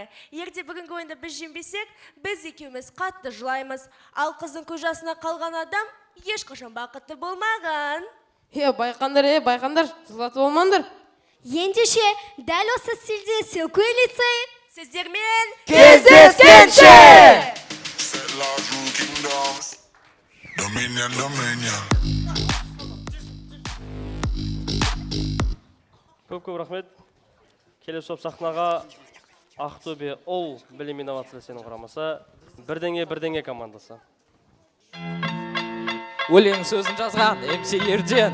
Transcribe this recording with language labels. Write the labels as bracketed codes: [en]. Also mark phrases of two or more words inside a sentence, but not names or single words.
[kk] Егер бүгінгі ойында біз жеңбесек, біз екеуміз қатты жылаймыз. Ал қыздың көжасына қалған адам ешқашан бақытты болмаған. Байқандар, жылатып болмаңдар. Ендеше, дәл осы стильде Silkway лицейі сіздермен кездескенше! [en] Set large rule kingdoms. Dominion. [kk] Көп рахмет. Келесі сахнаға Ақтөбе ұл білім инновациясының құрамасы бірдеңе командасы. Өлең сөзін жазған МС Ерден.